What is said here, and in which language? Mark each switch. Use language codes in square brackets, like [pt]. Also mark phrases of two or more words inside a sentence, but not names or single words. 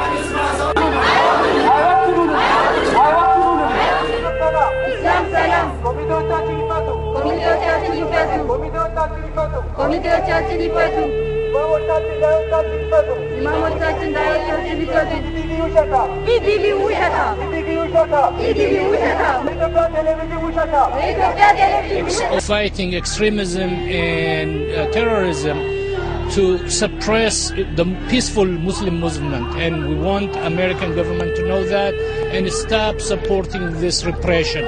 [ar] إسلام سلام [am] ኮሚቴዎቻችን ይፈቱ ኢማሞቻችን ዳዮቻችን ይፈቱ ኢቲቪ ውሸታ [en] fighting extremism and terrorism to suppress the peaceful Muslim movement, and we want American government to know that and stop supporting this repression.